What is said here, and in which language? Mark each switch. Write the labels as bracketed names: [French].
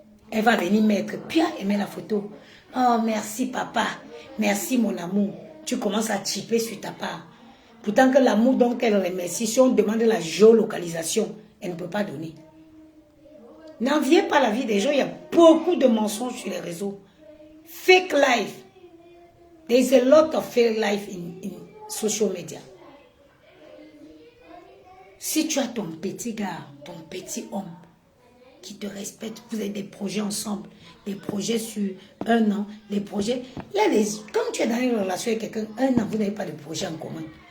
[French] Elle va venir mettre, puis elle met la photo. Oh, merci papa, merci mon amour. Tu commences à chipper sur ta part. Pourtant que l'amour dont elle remercie, si on demande la géolocalisation, elle ne peut pas donner. N'enviez pas la vie des gens, il y a beaucoup de mensonges sur les réseaux. [English] Fake life. There is a lot of fake life in social media. [French] Si tu as ton petit gars, ton petit homme, qui te respecte, vous avez des projets ensemble, des projets sur 1 an, des projets... Quand tu es dans une relation avec quelqu'un, 1 an, vous n'avez pas de projet en commun.